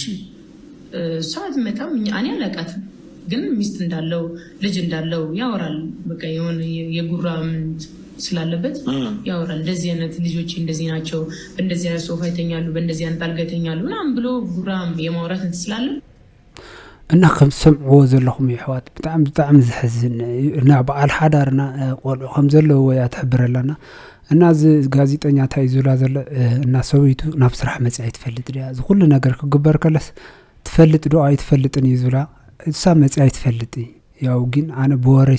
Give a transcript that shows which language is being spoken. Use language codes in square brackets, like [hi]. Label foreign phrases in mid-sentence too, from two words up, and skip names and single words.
[am] ሰዓት መጣም እኔ አላውቃትም፣ ግን ሚስት እንዳለው ልጅ እንዳለው ያወራል። በቃ የሆነ የጉራ ምን ስላለበት ያወራል። እንደዚህ አይነት ልጆች እንደዚህ ናቸው፣ እንደዚህ አይነት ሶፋ ይተኛሉ፣ በእንደዚህ አይነት አልጋ ይተኛሉ ምናምን ብሎ ጉራ የማውራት እንትን ስላለ [ti] እና ከም ሰምዕዎ ዘለኹም ይሕዋት ብጣዕሚ ዝሕዝን እና በዓል ሓዳርና ቆልዑ ከም ዘለዎ እያ ትሕብረላና እና እዚ ጋዜጠኛ እንታይ ዝብላ ዘሎ እና ሰበይቱ ናብ ስራሕ መፅያ ይትፈልጥ ድያ እዚ ኩሉ ነገር ክግበር ከለስ ትፈልጥ ዶ ኣይትፈልጥን እዩ ዝብላ እሳ መፅያ ይትፈልጥ ያው ግን ኣነ ብወረይ